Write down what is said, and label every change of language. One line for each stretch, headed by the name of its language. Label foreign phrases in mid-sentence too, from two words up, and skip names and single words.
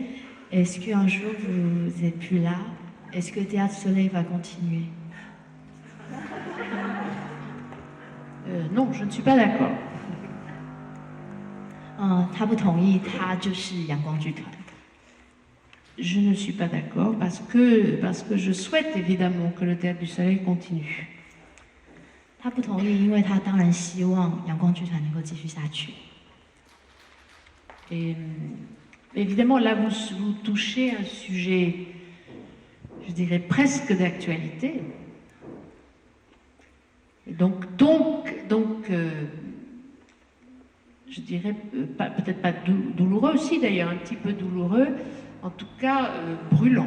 French: Est-ce qu'un jour vous n'êtes plus là? Est-ce que le Théâtre du Soleil va continuer? Non, je ne suis pas d'accord.
Chinese: 他不同意，他就是阳光剧团。
French: Je ne suis pas d'accord parce que je souhaite évidemment que le Théâtre du Soleil continue.
Chinese: 他不同意，因为他当然希望阳光剧团能够继续下去。
French: Et évidemment, là, vous touchez un sujet, je dirais, presque d'actualité. Donc, je dirais, peut-être pas douloureux aussi, d'ailleurs, un petit peu douloureux, en tout cas brûlant.